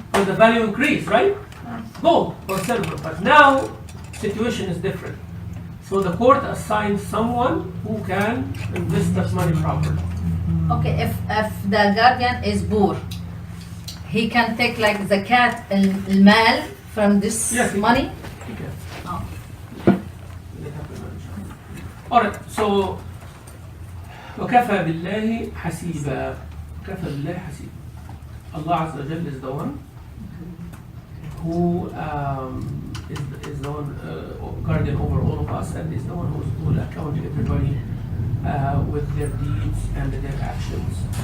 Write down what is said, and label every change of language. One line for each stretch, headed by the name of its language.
English: But the value increase, right? Gold or silver. But now, situation is different. So the court assigns someone who can invest that money properly. Okay, if the guardian is poor, he can take like zakat al-mal from this Yes, he money? Okay. Oh. Alright, so
Arabic: وكفى بالله حسيبا. كفى بالله حسيبا.
English: Allah Azza wa Jalla is the one who is the one guardian over all of us, and is the one who will account everybody with their deeds and their actions.